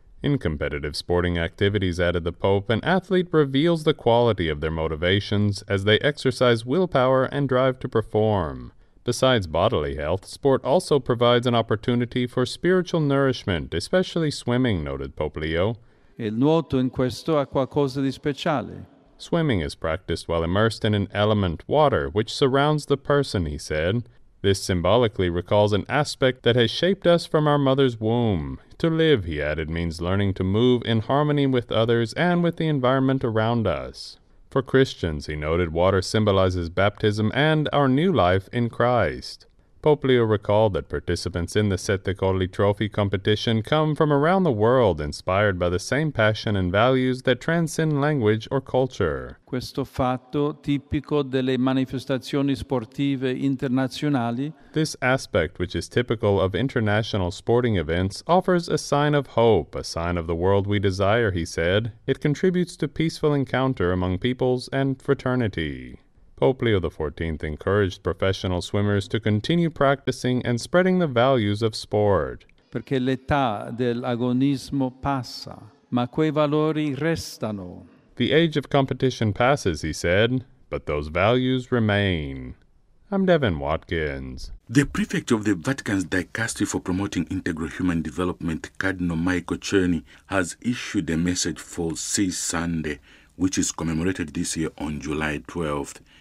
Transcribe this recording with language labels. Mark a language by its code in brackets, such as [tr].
[en] In competitive sporting activities, added the Pope, an athlete reveals the quality of their motivations as they exercise willpower and drive to perform. Besides bodily health, sport also provides an opportunity for spiritual nourishment, especially swimming, noted Pope Leo. [it] Il nuoto in questo ha qualcosa di speciale. [en] Swimming is practiced while immersed in an element, water, which surrounds the person, he said. This symbolically recalls an aspect that has shaped us from our mother's womb. To live, he added, means learning to move in harmony with others and with the environment around us. For Christians, he noted, water symbolizes baptism and our new life in Christ. Pope Leo recalled that participants in the Sette Colli Trophy competition come from around the world, inspired by the same passion and values that transcend language or culture. [it] Questo fatto tipico delle manifestazioni sportive internazionali. [en] This aspect, which is typical of international sporting events, offers a sign of hope, a sign of the world we desire, he said. It contributes to peaceful encounter among peoples and fraternity. Pope Leo XIV encouraged professional swimmers to continue practicing and spreading the values of sport. [it] Perché l'età dell'agonismo passa, ma quei valori restano. [en] The age of competition passes, he said, but those values remain. I'm Devin Watkins. The prefect of the Vatican's Dicastery for Promoting Integral Human Development, Cardinal Michael Czerny, has issued a message for Sea Sunday, which is commemorated this year on July 12th.